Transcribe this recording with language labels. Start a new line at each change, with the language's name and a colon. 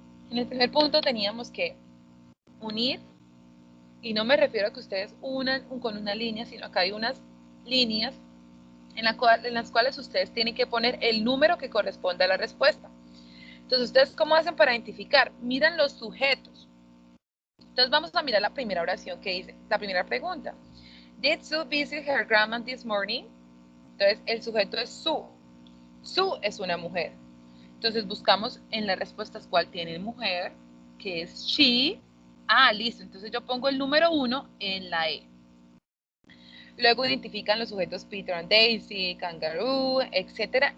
Spanish: En el primer punto teníamos que unir, y no me refiero a que ustedes unan con una línea, sino acá hay unas líneas en las cuales ustedes tienen que poner el número que corresponde a la respuesta. Entonces, ¿ustedes cómo hacen para identificar? Miran los sujetos. Entonces, vamos a mirar la primera oración que dice, la primera pregunta.
English: Did Sue visit her grandma this morning?
Spanish: Entonces, el sujeto es Sue. Sue es una mujer. Entonces, buscamos en las respuestas cuál tiene mujer, que es she. Ah, listo. Entonces, yo pongo el número 1 en la E. Luego identifican los sujetos Peter and Daisy, Kangaroo, etc.